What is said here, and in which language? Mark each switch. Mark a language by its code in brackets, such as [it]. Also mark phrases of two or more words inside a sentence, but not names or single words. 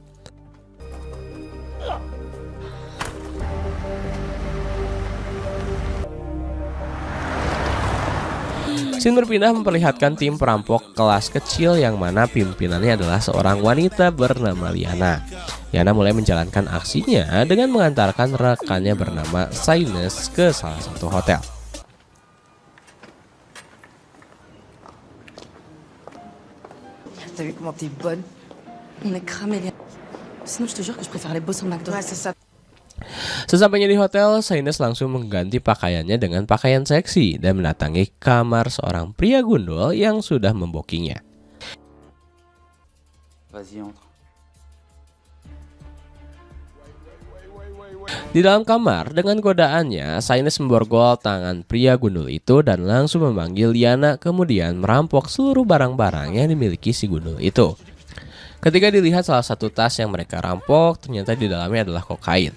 [id] Scene berpindah memperlihatkan tim perampok kelas kecil yang mana pimpinannya adalah seorang wanita bernama Liana. Liana mulai menjalankan aksinya dengan mengantarkan rekannya bernama Saines ke salah satu hotel. [fr] T'as vu comment t'es bonne? On est cramé, Léa. Sinon, je te jure que je préfère les bosses en McDo. Ouais, c'est ça. [id] Sesampainya di hotel, Saines langsung mengganti pakaiannya dengan pakaian seksi dan mendatangi kamar seorang pria gundul yang sudah membokinya. [fr] Vas-y, entre. [id] Di dalam kamar, dengan godaannya, Saines memborgol tangan pria gundul itu dan langsung memanggil Liana, kemudian merampok seluruh barang-barang yang dimiliki si gundul itu. Ketika dilihat salah satu tas yang mereka rampok, ternyata di dalamnya adalah kokain.